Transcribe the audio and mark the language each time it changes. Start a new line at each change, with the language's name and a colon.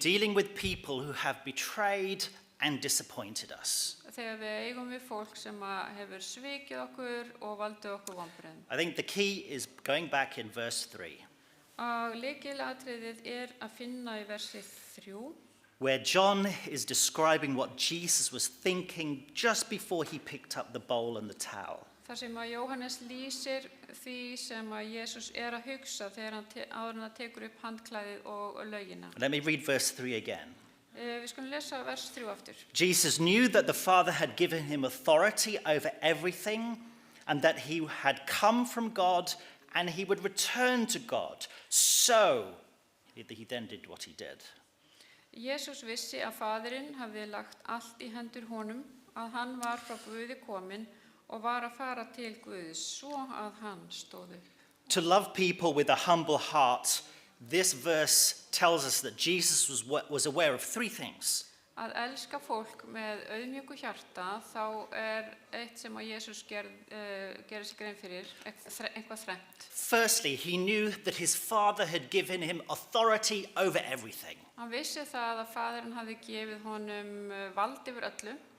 English: dealing with people who have betrayed and disappointed us.
Icelandic: Þegar við eigum við fólk sem hefur svikið okkur og valdið okkur vonbrigðum.
English: I think the key is going back in verse 3,
Icelandic: Og lykilatriðið að finna í versi 3,
English: where John is describing what Jesus was thinking just before he picked up the bowl and the towel.
Icelandic: þar sem að Jóhannes lýsir því sem að Jesús að hugsa þegar áður en hann tekur upp handklæðið og laugina.
English: Let me read verse 3 again.
Icelandic: Við skulum lesa vers 3 aftur.
English: Jesus knew that the Father had given him authority over everything and that he had come from God and he would return to God. So, he then did what he did.
Icelandic: Jesús vissi að Faðirinn hafði lagt allt í hendur honum, að hann var frá Guði kominn og var að fara til Guðs, svo að hann stóð upp.
English: To love people with a humble heart, this verse tells us that Jesus was aware of three things.
Icelandic: Að elska fólk með auðmjúku hjarta, þá eitt sem að Jesús gerði sig grein fyrir, eitthvað þrennt.
English: Firstly, he knew that his Father had given him authority over everything.
Icelandic: Hann vissi það að Faðirinn hafði gefið honum vald yfir öllu.